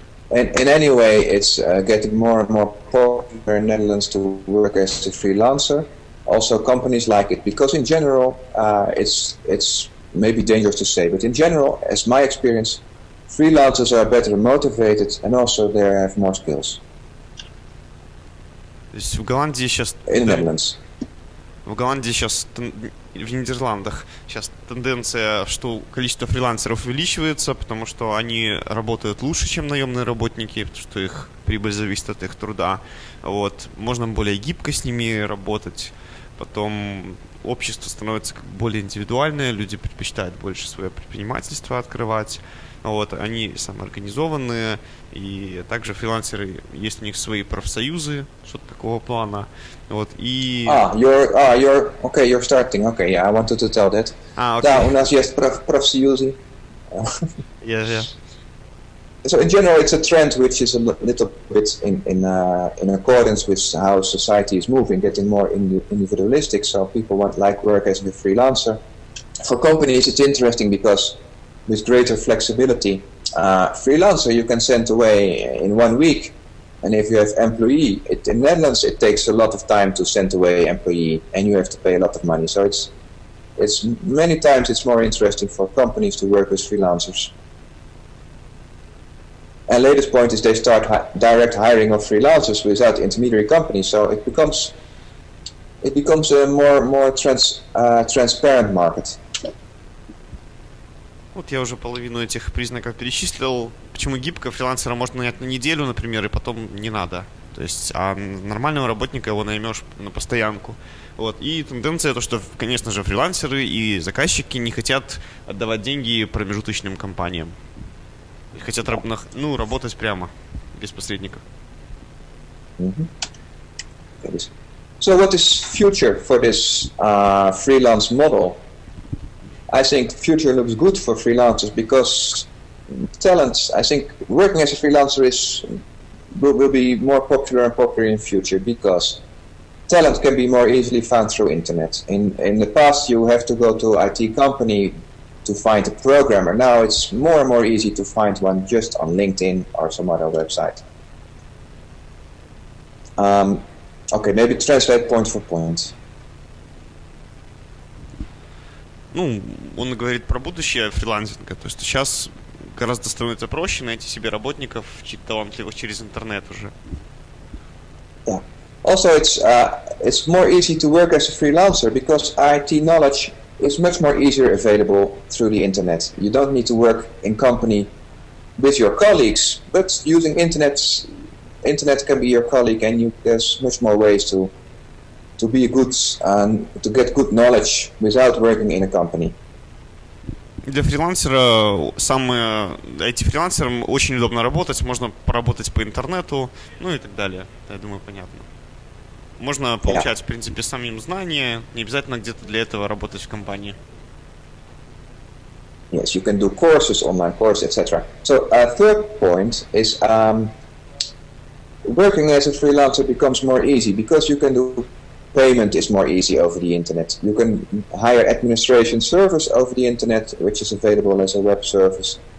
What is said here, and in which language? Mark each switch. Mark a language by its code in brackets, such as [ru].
[en] And in any way, it's getting more and more popular in Netherlands to work as a freelancer. Also, companies like it because in general, it's maybe dangerous to say, but in general, as my experience, freelancers are better motivated and also they have more skills. [ru] То есть в Голландии сейчас... [en] In Netherlands. [ru] В Голландии сейчас, в Нидерландах сейчас тенденция, что количество фрилансеров увеличивается, потому что они работают лучше, чем наемные работники, потому что их прибыль зависит от их труда. Вот. Можно более гибко с ними работать. Потом общество становится более индивидуальное, люди предпочитают больше свое предпринимательство открывать. Вот, они самоорганизованные, и также фрилансеры, есть у них свои профсоюзы, что-то такого плана. Вот, и... [en] You're starting. Okay, yeah, I wanted to tell that. Okay. [ru] Да, у нас есть профсоюзы. [en] Yeah. So in general, it's a trend which is a little bit in accordance with how society is moving, getting more individualistic. So people like work as a freelancer. For companies, it's interesting because with greater flexibility, freelancer you can send away in 1 week, and if you have employee, in Netherlands it takes a lot of time to send away employee, and you have to pay a lot of money. So it's many times it's more interesting for companies to work with freelancers. And latest point is they start direct hiring of freelancers without intermediary companies, so it becomes a more transparent market. [ru] Вот я уже половину этих признаков перечислил. Почему гибко? Фрилансера можно нанять на неделю, например, и потом не надо. То есть, а нормального работника его наймешь на постоянку. Вот. И тенденция то, что, конечно же, фрилансеры и заказчики не хотят отдавать деньги промежуточным компаниям. И хотят работать прямо, без посредников. [en] So what is future for this freelance model? I think the future looks good for freelancers because talents, I think working as a freelancer will be more popular and popular in the future because talent can be more easily found through internet. In the past you have to go to an IT company to find a programmer. Now it's more and more easy to find one just on LinkedIn or some other website. Okay, maybe translate point for point. [ru] Ну, он говорит про будущее фрилансинга, то есть сейчас гораздо становится проще найти себе работников талантливых через интернет уже. [en] Yeah. Also, it's more easy to work as a freelancer because IT knowledge is much more easier available through the internet. You don't need to work in company with your colleagues, but using internet can be your colleague, and there's much more ways to be good and to get good knowledge without working in a company. [ru] Для фрилансера, IT-фрилансерам очень удобно работать, можно поработать по интернету, ну и так далее. Я думаю, понятно. Можно получать, в принципе, самим знания, не обязательно где-то для этого работать в компании. [en] Yes, you can do courses, online courses, etc. So third point is working as a freelancer becomes more easy because you can do payment is more easy over the internet. You can hire administration service over the internet, which is available as a web service.